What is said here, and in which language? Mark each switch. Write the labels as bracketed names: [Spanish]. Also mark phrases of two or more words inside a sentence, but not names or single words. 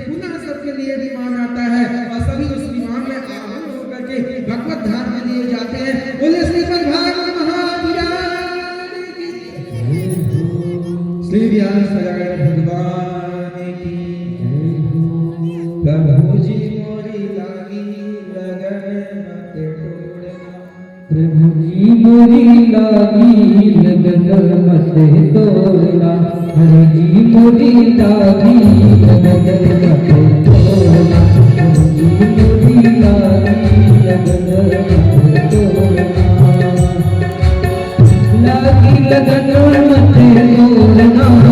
[Hindi] पुनः सबके लिए विमान आता है और सभी उस विमान में आरूढ़ होकर के भगवत धाम के लिए जाते हैं। बोले श्रीमद् भागवत महापुराण की, श्री व्यास भगवान की। प्रभु जी मोरी लागी लगन मत तोड़ना, प्रभु जी मोरी लागी लगन मत तोड़ना, हरि जी मोरी लागी लगन मत तोड़ना, हरि जी मोरी लागी लगन मत तोड़ना, लागी लगन मत तोड़ना,